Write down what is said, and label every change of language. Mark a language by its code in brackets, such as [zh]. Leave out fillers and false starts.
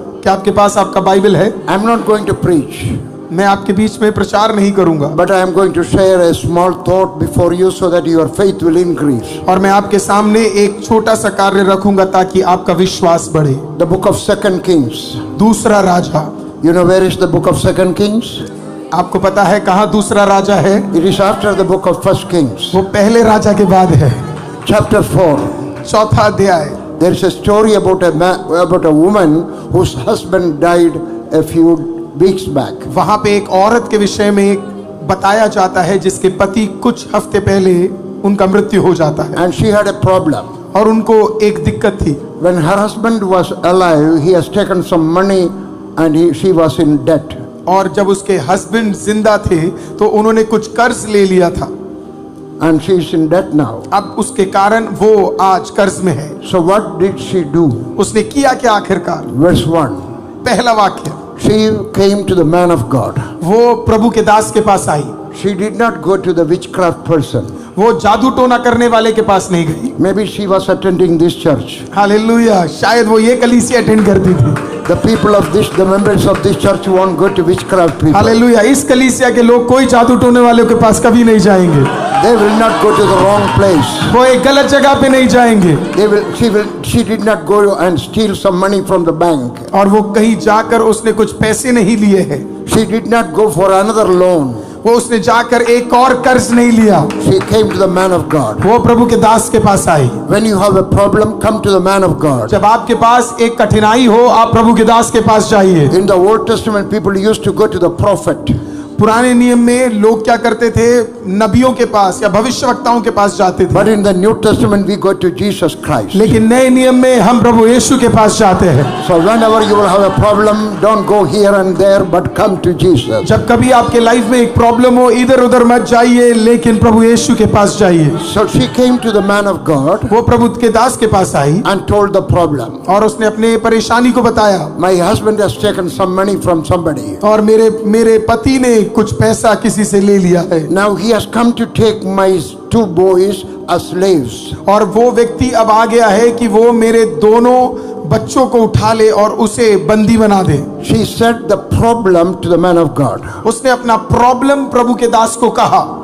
[hi] क्या आपके पास आपका बाइबल है? [en] I'm not going to preach, [hi] मैं आपके बीच में प्रचार नहीं करूंगा, [en] but I am going to share a small thought before you so that your faith will increase. [hi] और मैं आपके सामने एक छोटा सा कार्य रखूंगा ताकि आपका विश्वास बढ़े। [en] The book of 2 Kings. [hi] दूसरा राजा। [en] You know where is the book of 2 Kings? [hi] आपको पता है कहाँ दूसरा राजा है? [en] It is after the book of 1 Kings. [hi] वो पहले राजा के बाद है। [en] Chapter 4. [hi] चौथा अध्याय। [en] There is a story about a woman whose husband died a few weeks back. [hi] वहां पे एक औरत के विषय में एक बताया जाता है जिसके पति कुछ हफ्ते पहले उनका मृत्यु हो जाता है, [en] And she had a problem. [hi] और उनको एक दिक्कत थी। [en] When her husband was alive, he has taken some money and she was in debt. [hi] और जब उसके हस्बैंड जिंदा थे तो उन्होंने कुछ कर्ज ले लिया था। [en] And she is in debt now. [hi] अब उसके कारण वो आज कर्ज में है। [en] So what did she do? [hi] उसने किया क्या आखिरकार? [en] Verse 1. [hi] पहला वाक्य, [en] She came to the man of God. [hi] वो प्रभु के दास के पास आई। [en] She did not go to the witchcraft person. [hi] वो जादू टोना करने वाले के पास नहीं गई। [en] Maybe she was attending this church. [hi] Hallelujah, शायद वो ये कलीसिया अटेंड करती थी। [en] The people of this, the members of this church won't go to witchcraft people. [hi] Hallelujah, इस कलीसिया के लोग कोई जादू टोने वालों के पास कभी नहीं जाएंगे। [en] They will not go to the wrong place. [hi] वो एक गलत जगह पे नहीं जाएंगे। [en] She did not go and steal some money from the bank. [hi] और वो कहीं जाकर उसने कुछ पैसे नहीं लिए हैं। [en] She did not go for another loan. [hi] वो उसने जाकर एक और कर्ज नहीं लिया। [en] She came to the man of God. [hi] वो प्रभु के दास के पास आई। [en] When you have a problem, come to the man of God. [hi] जब आपके पास एक कठिनाई हो, आप प्रभु के दास के पास जाइए। [en] In the Old Testament, people used to go to the prophet. [hi] पुराने नियम में लोग क्या करते थे? नबियों के पास या भविष्यवक्ताओं के पास जाते थे। [en] But in the New Testament, we go to Jesus Christ. [hi] लेकिन नए नियम में हम प्रभु यीशु के पास जाते हैं। [en] So whenever you will have a problem, don't go here and there, but come to Jesus. [hi] जब कभी आपके लाइफ में एक प्रॉब्लम हो, इधर उधर मत जाइए, लेकिन प्रभु यीशु के पास जाइए। [en] So she came to the man of God [hi] वो प्रभु के दास के पास आई [en] and told the problem. [hi] और उसने अपने परेशानी को बताया। [en] My husband has taken some money from somebody. [hi] और मेरे पति ने कुछ पैसा किसी से ले लिया है। [en] Now he has come to take my 2 boys as slaves. [hi] और वो व्यक्ति अब आ गया है कि वो मेरे दोनों बच्चों को उठा ले और उसे बंदी बना दे। [en] She said the problem to the man of God. [hi] उसने अपना प्रॉब्लम प्रभु के दास को कहा।